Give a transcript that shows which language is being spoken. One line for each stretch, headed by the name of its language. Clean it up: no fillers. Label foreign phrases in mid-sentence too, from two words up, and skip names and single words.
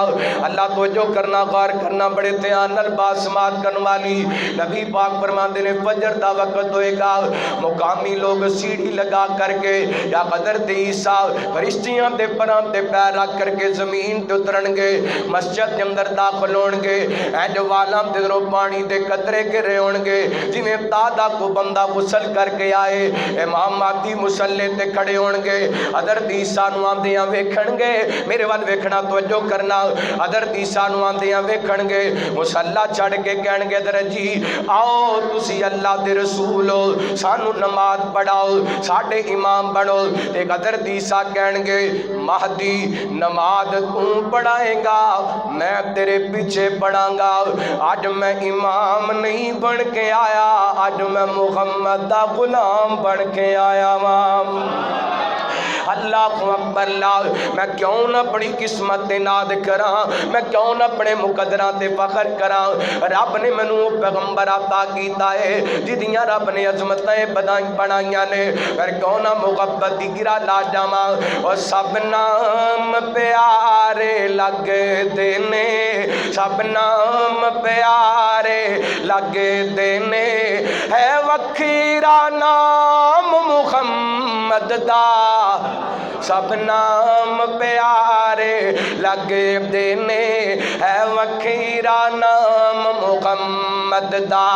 Punjabi: اللہ توجہ کرنا، غور کرنا، بڑے دھیان نال بات سماعت کرن والی۔ نبی پاک فرماندے نے فجر دا وقت ہوئے گا، مقامی لوگ سیڑھی لگا کر کے یا حضرت عیسیٰ فرشتیاں دے پراں تے پیر رکھ کر کے زمین تے اترن گے، مسجد کے اندر داخل ہون گے، اینج والاں تے دروں پانی دے قطرے گرے ہون گے، جویں تادا کو بندہ غسل کر کے آئے۔ امام مہدی مصلی تے کھڑے ہون گے، حضرت عیسیٰ نو آندیاں ویکھن گے، میرے وال ویکھنا توجہ کرنا، حضرت عیسیٰ نو آندیاں ویکھن گے، مصلی چڑھ کے کہن گے حضرت جی آؤ تسی اللہ دے رسول ہو، سانو نماز پڑھاؤ، ساڈے امام بنو۔ ایک حضرت عیسیٰ کہن گے مہدی نماز تو پڑھائے گا، میں تیرے پیچھے پڑھاں گا، آج میں امام نہیں بن کے آیا، آج میں محمد دا غلام بن کے آیا ہوں۔
Arabic: اللہ اکبر
Punjabi: اللہ، میں کیوں نہ اپنی قسمت تے ناد کراں، میں کیوں نہ اپنے مقدراں تے فخر کراں؟ رب نے مینوں پیغمبر عطا کیتا ہے جدیاں رب نے عظمتیں بنائیاں نے، پھر کیوں نہ محبت دی گرا لا جاواں؟ اور سب نام پیارے لگدے نے، سب نام پیارے لگدے نے، ہے وکھرا نام محمد دا، سب نام پیارے لگدے نے، ہے وکھرا نام محمد دا۔